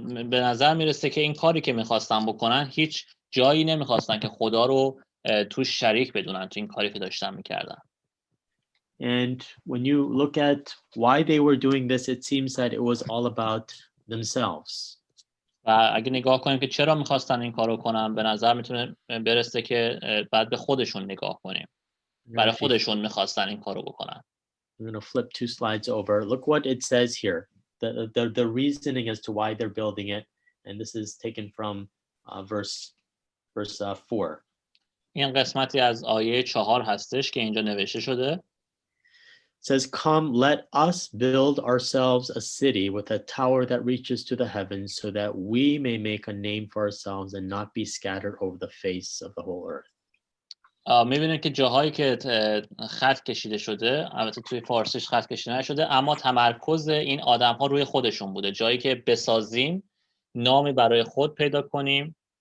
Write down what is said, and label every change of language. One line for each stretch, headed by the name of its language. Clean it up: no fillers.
Persian: به نظر میرسه که این کاری که می‌خواستن بکنن هیچ جایی نمی‌خواستن که خدا رو توش شریک بدونن تو این کاری که داشتن می‌کردن.
English: And when you look at why they were doing this, it seems that it was all about themselves.
Persian: و اگه نگاه کنیم که چرا می‌خواستن این کارو کنن، به نظر میتونه برسه که بعد به خودشون نگاه کنیم. برای خودشون می‌خواستن این کارو بکنن.
English: I'm going to flip 2 slides over. Look what it says here. The reasoning as to why they're building it, and this is taken from verse 4.
Persian: این قسمتی از آیه 4 هستش که اینجا نوشته شده.
English: It says, "Come, let us build ourselves a city with a tower that reaches to the heavens, so that we may make a name for ourselves and not be scattered over the face of the whole earth."
Persian: می‌بینید که جاهایی که خط کشیده شده، البته توی فارسیش خط کشیده نشده، اما تمرکز این آدم‌ها روی خودشون بوده. جایی که بسازیم، نامی برای خود پیدا کنیم